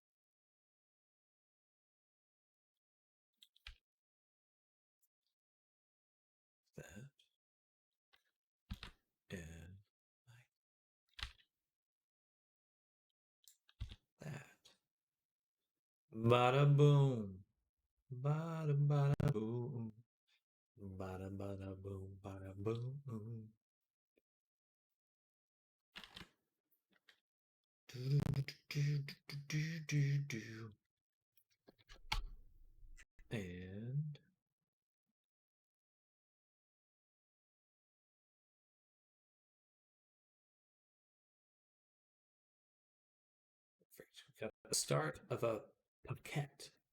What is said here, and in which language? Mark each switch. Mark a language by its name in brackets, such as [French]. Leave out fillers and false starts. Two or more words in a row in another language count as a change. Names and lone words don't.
[English] That. And like that. Bada boom. Bada bada boom. Bada bada boom. Bada boom. Do, do, do, do, do, do. And we got the start of a paquette.